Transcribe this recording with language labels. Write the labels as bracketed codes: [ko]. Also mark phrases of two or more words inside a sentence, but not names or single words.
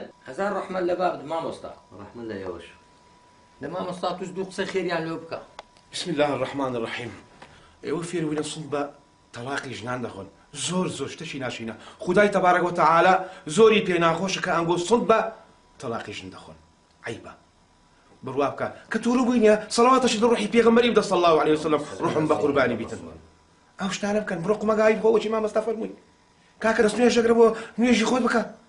[ckb] هەزار ڕەحمەت لە بابت مامۆستا ڕەحمەت لە ئێوەش لە مامۆستا توش دوو قسە خێریان لێ بکە [ar] بسم الله الرحمن الرحيم [ckb] ئێوە فێربووینە سند بە تەلاقی ژنان دەخۆن زۆر شتێکی ناشینە خودای تەبارەک و تەعالا زۆری پێ ناخۆشە کە ئەنگۆ سند بە تەلاقی ژن دەخۆن عیبە بڕوا بکە کە تووڕە بووینە سەڵاواتەشی ڕوحی پێغەمبەری بدە [ar] صلی الله عليه وسلم [ckb] ڕوحم بە قوربانی بیتن ئەو شتانە بکەن بڕۆ قومەگای بخۆوەکی مامۆستا فەرمووی کاکە دەست نوێژەگرە بۆ نوێژی خۆت بکە